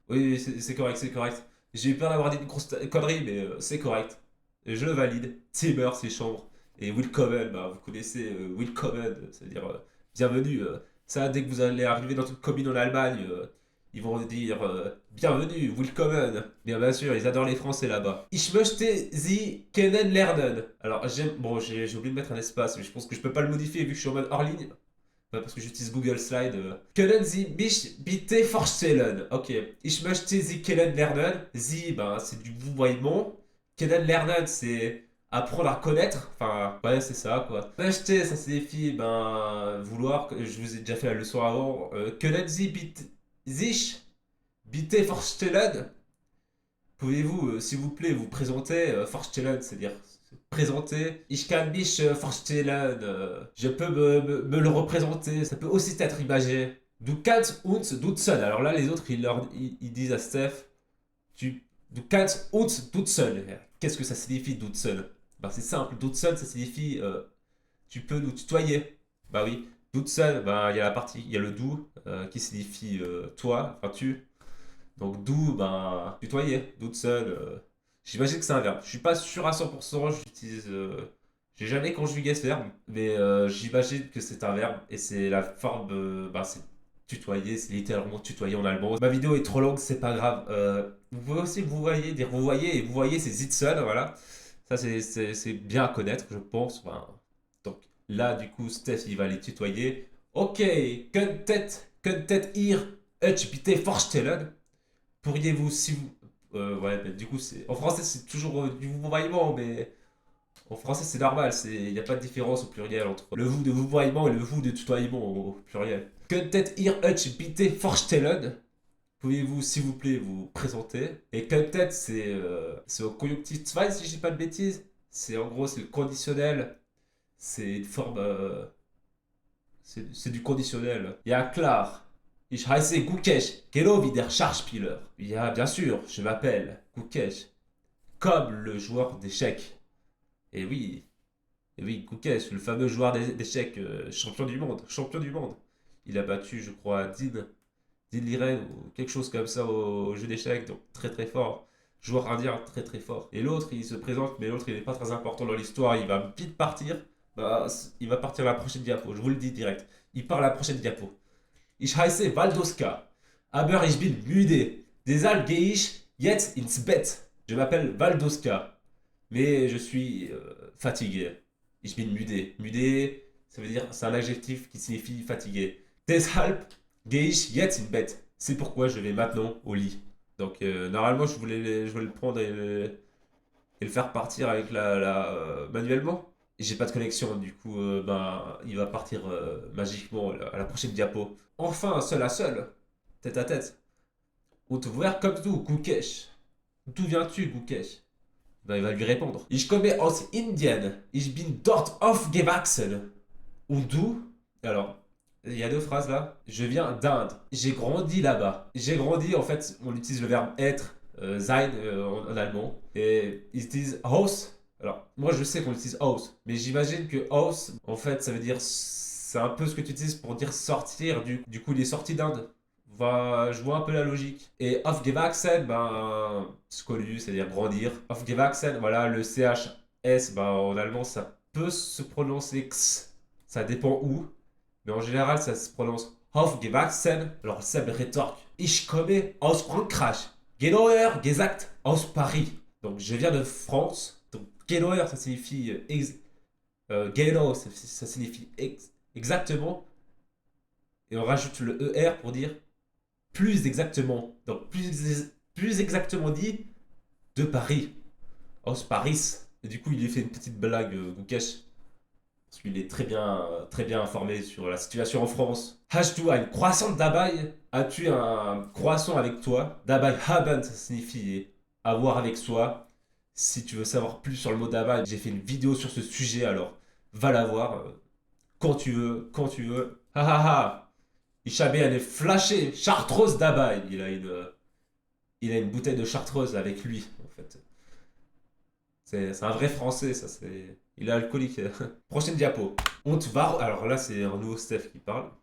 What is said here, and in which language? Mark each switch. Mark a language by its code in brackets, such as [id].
[fr] Oui, oui, c'est correct, c'est correct. J'ai eu peur d'avoir dit une grosse connerie, mais c'est correct. Je le valide. Zimmer, c'est chambre. Et willkommen, bah, vous connaissez willkommen, c'est-à-dire bienvenue. Ça, dès que vous allez arriver dans une commune en Allemagne, ils vont dire bienvenue, willkommen. Bien sûr, ils adorent les Français là-bas. [de] Ich möchte Sie kennenlernen. [fr] Alors, bon, j'ai oublié de mettre un espace, mais je pense que je peux pas le modifier vu que je suis en mode hors ligne. Ouais, parce que j'utilise Google Slide. [de] Können Sie mich bitte vorstellen? Ok. Ich möchte Sie kennenlernen. [fr] Sie, ben, c'est du vouvoiement. Kennenlernen, c'est apprendre à connaître. Enfin, ouais, c'est ça, quoi. Möchte, ça signifie, ben, vouloir. Je vous ai déjà fait la leçon avant. [de] Können Sie bitte, sich bitte vorstellen? [fr] Pouvez-vous, s'il vous plaît, vous présenter? Vorstellen, c'est-à-dire présenter. [de] Ich kann mich vorstellen. [fr] Je peux me le représenter. Ça peut aussi être imagé. [de] Du kannst uns duzen. [fr] Alors là, les autres, ils disent à Steph, [de] du kannst uns duzen. [fr] Qu'est-ce que ça signifie duzen? Bah, c'est simple. Duzen, ça signifie tu peux nous tutoyer. Bah oui. Duzen, bah, il y a la partie, il y a le du qui signifie toi, enfin tu. Donc do, ben, tutoyer, doute seul. J'imagine que c'est un verbe. Je suis pas sûr à 100%, j'utilise. J'ai jamais conjugué ce verbe, mais j'imagine que c'est un verbe et c'est la forme. Ben, c'est tutoyer, c'est littéralement tutoyer en allemand. Ma vidéo est trop longue, c'est pas grave. Vous pouvez aussi vous voyez, dire vous voyez, et vous voyez, c'est Zitzel, voilà. Ça, c'est bien à connaître, je pense. Enfin, donc là, du coup, Steph, il va les tutoyer. [de] Ok, könntet ihr euch bitte vorstellen? [fr] Pourriez-vous, si vous. Ouais, mais du coup, c'est. En français, c'est toujours du vouvoiement, mais. En français, c'est normal, il n'y a pas de différence au pluriel entre le vous de vouvoiement et le vous de tutoiement au pluriel. [de] Könntet ihr euch bitte vorstellen? [fr] Pouvez-vous, s'il vous plaît, vous présenter? Et könntet, c'est au conjonctif 2, si je dis pas de bêtises. C'est en gros, c'est le conditionnel. C'est une forme. C'est du conditionnel. Il y a klar. [de] Ich heiße Gukesh, genau wie der Schachspieler. [fr] Bien sûr, je m'appelle Gukesh, comme le joueur d'échecs. Et oui, Gukesh, le fameux joueur d'échecs, champion du monde, champion du monde. Il a battu, je crois, Dean Liren ou quelque chose comme ça au jeu d'échecs, donc très très fort. Joueur indien très très fort. Et l'autre, il se présente, mais l'autre, il n'est pas très important dans l'histoire, il va vite partir. Bah, il va partir à la prochaine diapo, je vous le dis direct. Il part à la prochaine diapo. [de] Ich heiße Valdoska, aber ich bin müde. Deshalb gehe ich jetzt ins Bett. [fr] Je m'appelle Valdoska, mais je suis fatigué. [de] Ich bin müde. [fr] Müde, ça veut dire, c'est un adjectif qui signifie fatigué. [de] Deshalb gehe ich jetzt ins Bett. [fr] C'est pourquoi je vais maintenant au lit. Donc normalement, je voulais le prendre et le faire partir avec manuellement. J'ai pas de connexion, du coup, ben, il va partir magiquement à la prochaine diapo. Enfin, seul à seul, tête à tête. [de] Und woher kommst du, Gukesh? [fr] D'où viens-tu, Gukesh? Ben, il va lui répondre. [de] Ich komme aus Indien. Ich bin dort aufgewachsen. Und du? [fr] Alors, il y a deux phrases là. Je viens d'Inde. J'ai grandi là-bas. J'ai grandi, en fait, on utilise le verbe être, sein en allemand. Et ils disent Haus. Alors, moi je sais qu'on utilise Haus, mais j'imagine que Haus, en fait, ça veut dire. C'est un peu ce que tu utilises pour dire sortir. Du coup, il est sorti d'Inde. Je vois un peu la logique. Et aufgewachsen, ben, c'est connu, c'est-à-dire grandir. Aufgewachsen, voilà, le CHS, ben, en allemand, ça peut se prononcer X. Ça dépend où. Mais en général, ça se prononce aufgewachsen. Alors, Seb rétorque. [de] Ich komme aus Frankreich. Genauer gesagt aus Paris. [fr] Donc, je viens de France. Donc, genauer, ça signifie genau, ça signifie exactement. Et on rajoute le ER pour dire plus exactement. Donc, plus exactement dit, de Paris. [de] Aus Paris. [fr] Et du coup, il lui fait une petite blague, Gukesh. Parce qu'il est très bien informé sur la situation en France. [de] Hast du ein croissant dabei? [fr] As-tu un croissant avec toi? Dabei haben, ça signifie avoir avec soi. Si tu veux savoir plus sur le mot dabei, j'ai fait une vidéo sur ce sujet, alors va la voir quand tu veux, quand tu veux. Ha ha ha! [de] Ich habe eine Flasche Chartreuse dabei. [fr] Il a une bouteille de Chartreuse avec lui, en fait. C'est un vrai français, ça. Il est alcoolique. Prochaine diapo. Alors là, c'est un nouveau Steph qui parle.